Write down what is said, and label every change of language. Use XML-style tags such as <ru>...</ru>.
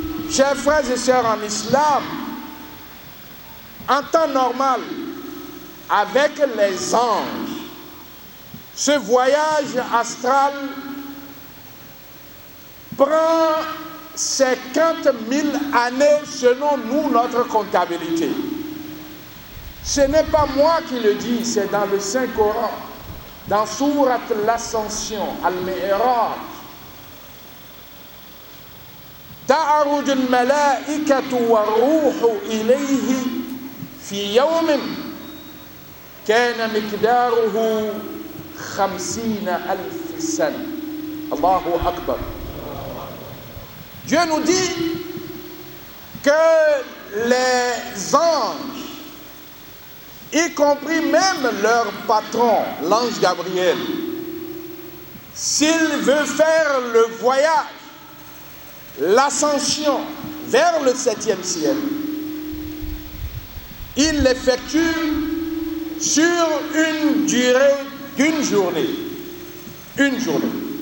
<fr>Chers frères et sœurs en islam, en temps normal, avec les anges, ce voyage astral prend 50 000 années selon nous, notre comptabilité. Ce n'est pas moi qui le dis, c'est dans le Saint-Coran, dans Sourate l'Ascension, Al-Mi'raj.</fr> <ar>تعرج الملائكة والروح إليه في يوم كان مقداره 50,000 سنة. الله أكبر.</ar> <fr>Dieu nous dit que les anges, y compris même leur patron, l'ange Gabriel, s'il veut faire le voyage, l'ascension vers le 7e ciel, il l'effectue sur une durée d'une journée. Une journée.</fr>